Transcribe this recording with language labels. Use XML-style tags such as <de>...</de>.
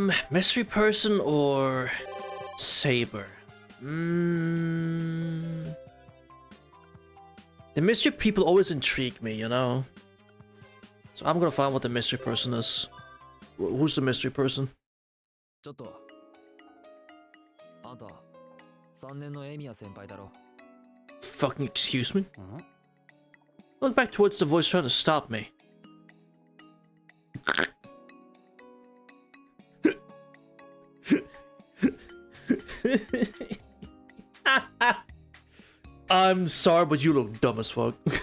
<en>Mystery person or Saber? The mystery people always intrigue me, you know? So I'm gonna find what the mystery person is. Who's the mystery person?</en> <ja>ちょっとあんた3年のエミヤ先輩だろ</ja> <en>Fucking excuse me? Look back towards the voice trying to stop me. I'm sorry, but you look dumb as fuck.</en>